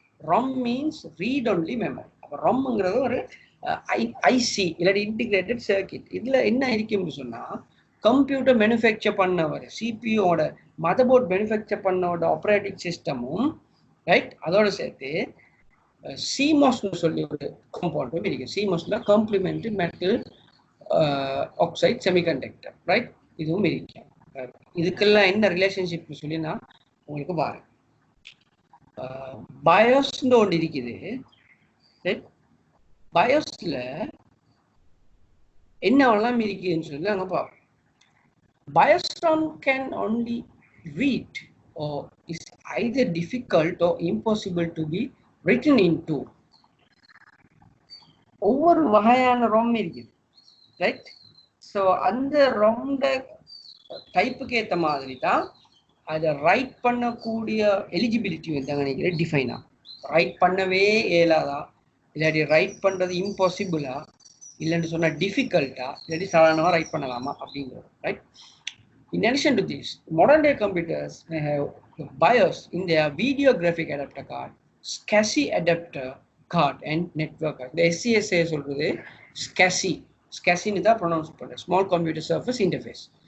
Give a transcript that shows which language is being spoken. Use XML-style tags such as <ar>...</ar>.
<en>ROM means read only memory.</en> <ta>அப்போ ROMங்கிறது ஒரு IC இல்லாட்டி இன்டிகிரேட்டட் சர்க்கிட். இதுல என்ன இருக்குன்னு சொன்னா கம்ப்யூட்டர் மேனுஃபேக்சர் பண்ணவர் சிபியூவோட மதர்போர்ட் மேனுஃபேக்சர் பண்ணவோட ஆப்ரேட்டிங் சிஸ்டமும், ரைட், அதோட சேர்த்து சிமோஸ்னு சொல்லி ஒரு காம்பவுண்டும் இருக்கு.</ta> <en>சிமோஸ்ல complementary metal oxide semiconductor.</en> <ta>Right, இதுவும் இருக்கு. இதுக்கெல்லாம் என்ன ரிலேஷன்ஷிப்னு சொல்லி நான் உங்களுக்கு பாருங்க. பயோஸ்னு ஒன்று இருக்குது. ரைட், பயோஸ்ல என்னவெல்லாம் இருக்குதுன்னு சொல்லி நாங்க பார்ப்போம்.</ta> <en>BIOS ROM can only read or is either difficult or impossible to be written into.</en> <ta>ஒவ்வொரு வகையான ROM இருக்குது. ரைட், ஸோ அந்த ROM டைப்புக்கு ஏற்ற மாதிரி தான் அதை ரைட் பண்ணக்கூடிய எலிஜிபிலிட்டி வந்து அங்கே நினைக்கிறேன் டிஃபைனா. ரைட் பண்ணவே இயலாதா, இல்லாட்டி ரைட் பண்ணுறது இம்பாசிபிளா, இல்லைன்னு சொன்னால் டிஃபிகல்ட்டா, இல்லாட்டி சாதாரணமாக ரைட் பண்ணலாமா அப்படிங்கிறது.</ta> <en>Right, in addition to this, modern day computers may have BIOS in their video graphic adapter card, SCSI adapter card and network card.</en> <ta>The SCSI சொல்றது SCSI, SCSI னு தான் ப்ரொனவுன்ஸ் பண்ணுற</ta> <en>Small computer surface interface.</en>